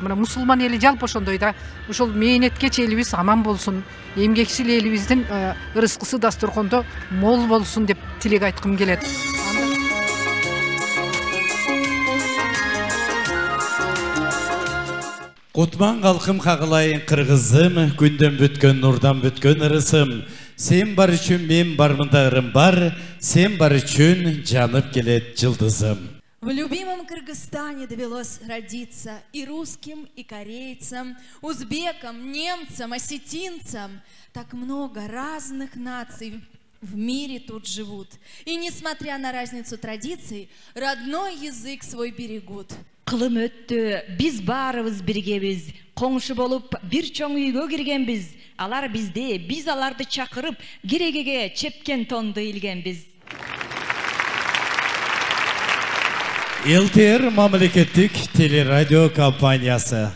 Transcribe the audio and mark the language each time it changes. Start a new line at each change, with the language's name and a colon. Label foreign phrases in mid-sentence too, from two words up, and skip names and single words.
Kyrgyz: Мына мусулман эли жалпы ошондой да, ошол мээнеткеч элибиз аман болсун, эмгекчил элибиздин рызкысы дасторкондо мол болсун деп тилек айткым келет. Кутман калкым кагылайын кыргызым, күндөн бүткөн нурдан бүткөн ырысым. Сен бар үчүн мен бармында ырым бар, сен бар үчүн жанып келет жылдызым.
Russian: В любимом Кыргызстане довелось родиться и русским, и корейцам, узбекам, немцам, осетинцам. Так много разных наций в мире тут живут. И несмотря на разницу традиций, родной язык свой берегут.
Kyrgyz: Кылым өттү, биз баарыбыз биргебиз, коңшу болуп бир чоң үйгө киргенбиз. Алар бизде, биз аларды чакырып, керегеге чепкен тонду илгенбиз. ЛТР мамлекеттик телерадио компаниясы.